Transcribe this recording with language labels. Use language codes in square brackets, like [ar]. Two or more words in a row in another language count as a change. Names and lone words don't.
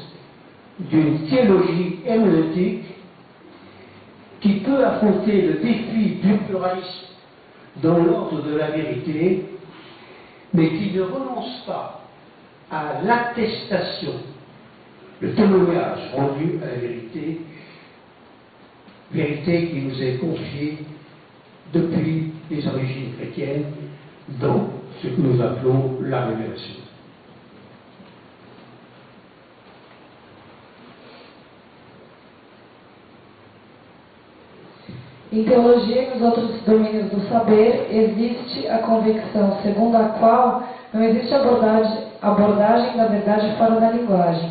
[fr] d'une théologie herméneutique qui peut affronter le défi du pluralisme dans l'ordre de la vérité, mais qui ne renonce pas à l'attestation, le témoignage rendu à la vérité, vérité qui nous est confiée depuis les origines chrétiennes dans ce que nous appelons la révélation. [pt] Em teologia e nos outros domínios do saber, existe a convicção segundo a qual não existe abordagem da verdade fora da linguagem.